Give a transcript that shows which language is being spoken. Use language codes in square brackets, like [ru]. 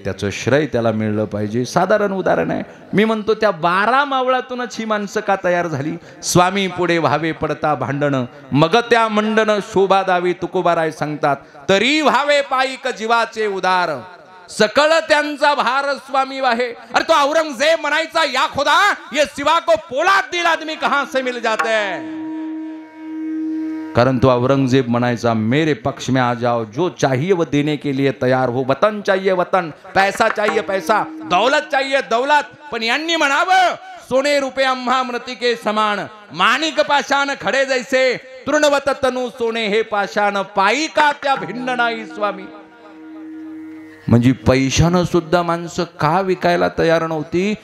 [mr] त्याचं श्रेय त्याला मिळलं पाहिजे. साधारण उदाहरण आहे, मी म्हणतो त्या 12 मावळातूनच ही माणसं का तयार झाली. स्वामी पुढे व्हावे पडता भांडण, मग त्या मंडन शोभा दावी. तुकोबाराय सांगतात, तरी व्हावे पाईक जीवाचे उदार, सकळ त्यांचा भार स्वामी वाहे. अरे तो औरंगजेब म्हणायचा, [hi] या खुदा ये सिवा को पोलाद दिल आदमी कहां से मिल जाते हैं. [mr] कारण तो औरंगजेब म्हणायचा, [hi] मेरे पक्ष में आ जाओ, जो चाहिए वो देने के लिए तैयार हो. वतन चाहिए वतन, पैसा चाहिए पैसा, दौलत चाहिए दौलत. [mr] पण यांनी म्हणावं, सोने रुपये आम्हा मृतिके समान, माणिक पाषाण खडे जैसे, तृणवत तनु सोने हे पाषाण, पायी का त्या भिन्न नाही स्वामी. म्हणजे पैशानं सुद्धा माणसं का विकायला तयार नव्हती.